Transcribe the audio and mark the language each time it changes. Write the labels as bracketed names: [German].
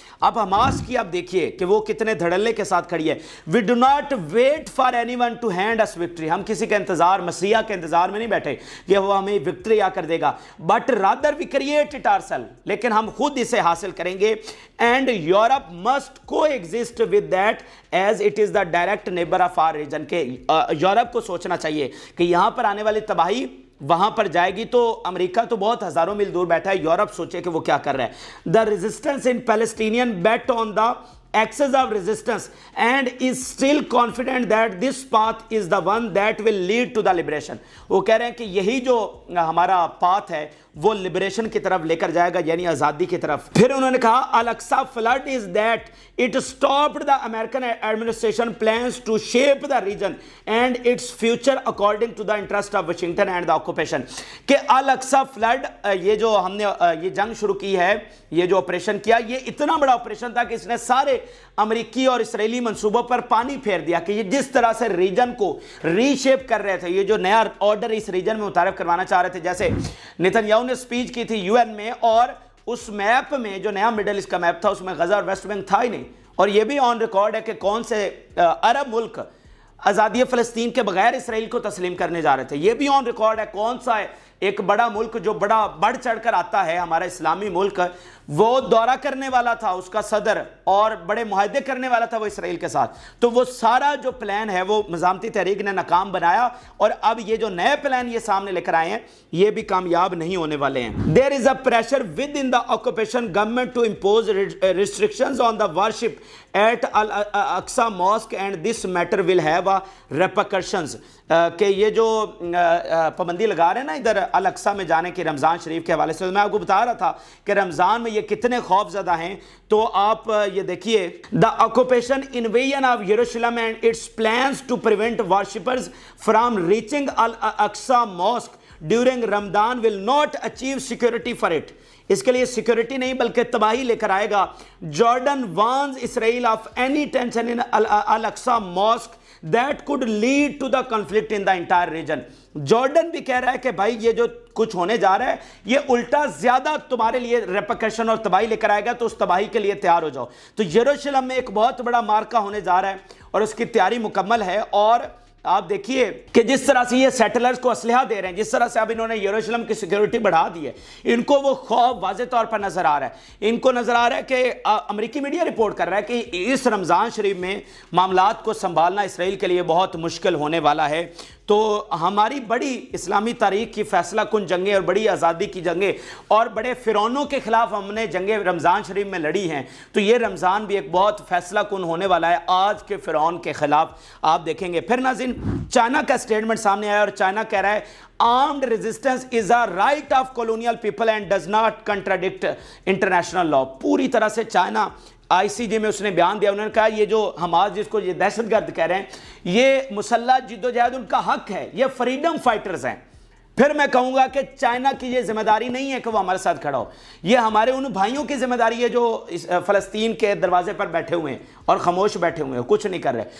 [Urdu] اب حماس کی اب دیکھیے کہ وہ کتنے دھڑلے کے ساتھ کھڑی ہے. [English] we do not wait for anyone to hand us victory, [Urdu] ہم کسی کا انتظار, مسیح کے انتظار میں نہیں بیٹھے کہ وہ ہمیں وکٹری آ کر دے گا, [English] but rather we create it ourself, [Urdu] لیکن ہم خود اسے حاصل کریں گے. [English] and Europe must coexist with that as it is the direct neighbour of our region, [Urdu] کہ یورپ کو سوچنا چاہیے کہ یہاں پر آنے والی تباہی وہاں پر جائے گی, تو امریکہ تو بہت ہزاروں میل دور بیٹھا ہے, یورپ سوچے کہ وہ کیا کر رہا ہے. [English] The resistance in Palestinian bet on the axis of resistance and is still confident that this path is the one that will lead to the liberation. [Urdu] وہ کہہ رہے ہیں کہ یہی جو ہمارا پاتھ ہے وہ لبریشن کی طرف لے کر جائے گا, یعنی آزادی کی طرف. پھر انہوں نے کہا [English] Al Aqsa flood is that it stopped the American administration plans to shape the region and its future according to the interest of Washington and the occupation. [Urdu] کہ الاقصی flood, یہ جو ہم نے یہ جنگ شروع کی ہے, یہ جو آپریشن کیا, یہ اتنا بڑا آپریشن تھا کہ اس نے سارے امریکی اور اسرائیلی منصوبوں پر پانی پھیر دیا, کہ یہ جس طرح سے ریجن کو ری شیپ کر رہے تھے, یہ جو نیا آرڈر اس ریجن میں متعارف کروانا چاہ رہے تھے. جیسے نتنیاہو نے سپیچ کی تھی UN میں, اور اس میپ میں جو نیا مڈل ایسٹ کا میپ تھا اس میں غزہ اور ویسٹ بینک تھا ہی نہیں, اور یہ بھی آن ریکارڈ ہے کہ کون سے عرب ملک آزادی فلسطین کے بغیر اسرائیل کو تسلیم کرنے جا رہے تھے. یہ بھی آن ریکارڈ ہے کون سا ہے ایک بڑا ملک جو بڑا بڑھ چڑھ کر آتا ہے, ہمارا اسلامی ملک, وہ دورہ کرنے والا تھا اس کا صدر, اور بڑے معاہدے کرنے والا تھا وہ اسرائیل کے ساتھ. تو وہ سارا جو پلان ہے وہ مزاحمتی تحریک نے ناکام بنایا, اور اب یہ جو نئے پلان یہ سامنے لے کر آئے ہیں یہ بھی کامیاب نہیں ہونے والے ہیں. [English] There is a pressure within the occupation government to impose restrictions on the worship at Al-Aqsa Mosque and this matter will have a repercussions. [Urdu] کہ یہ جو پابندی لگا رہے ہیں نا ادھر الاقصی میں جانے کی رمضان شریف کے حوالے سے, میں آپ کو بتا رہا تھا کہ رمضان میں یہ کتنے خوف زدہ ہیں. تو آپ یہ دیکھیے, [English] the occupation invasion of Jerusalem and its plans to prevent worshippers from reaching Al-Aqsa Mosque during Ramadan will not achieve security for it. [Urdu] اس کے لیے سیکیورٹی نہیں بلکہ تباہی لے کر آئے گا. [English] Jordan warns Israel of any tension in Al Aqsa mosque that could lead to the conflict in the entire region. [Urdu] Jordan بھی کہہ رہا ہے کہ بھائی یہ جو کچھ ہونے جا رہا ہے یہ الٹا زیادہ تمہارے لیے ریپرکشن اور تباہی لے کر آئے گا, تو اس تباہی کے لیے تیار ہو جاؤ. تو یروشلم میں ایک بہت بڑا مارکا ہونے جا رہا ہے اور اس کی تیاری مکمل ہے. اور آپ دیکھیے کہ جس طرح سے یہ سیٹلرز کو اسلحہ دے رہے ہیں, جس طرح سے اب انہوں نے یروشلم کی سیکیورٹی بڑھا دی ہے, ان کو وہ خوف واضح طور پر نظر آ رہا ہے. ان کو نظر آ رہا ہے کہ امریکی میڈیا رپورٹ کر رہا ہے کہ اس رمضان شریف میں معاملات کو سنبھالنا اسرائیل کے لیے بہت مشکل ہونے والا ہے. تو ہماری بڑی اسلامی تاریخ کی فیصلہ کن جنگیں اور بڑی آزادی کی جنگیں اور بڑے فرعونوں کے خلاف ہم نے جنگیں رمضان شریف میں لڑی ہیں, تو یہ رمضان بھی ایک بہت فیصلہ کن ہونے والا ہے آج کے فرعون کے خلاف. آپ دیکھیں گے. پھر ناظرین, چائنا کا سٹیٹمنٹ سامنے آیا اور چائنا کہہ رہا ہے [English] armed resistance is a right of colonial people and does not contradict international law. [Urdu] پوری طرح سے چائنا ICJ میں اس نے بیان دیا, انہوں نے کہا یہ جو حماس جس کو یہ دہشت گرد کہہ رہے ہیں یہ مسلح جد و جہد ان کا حق ہے, یہ فریڈم فائٹرز ہیں. پھر میں کہوں گا کہ چائنا کی یہ ذمہ داری نہیں ہے کہ وہ ہمارے ساتھ کھڑا ہو, یہ ہمارے ان بھائیوں کی ذمہ داری ہے جو فلسطین کے دروازے پر بیٹھے ہوئے ہیں اور خاموش بیٹھے ہوئے ہیں, کچھ نہیں کر رہے.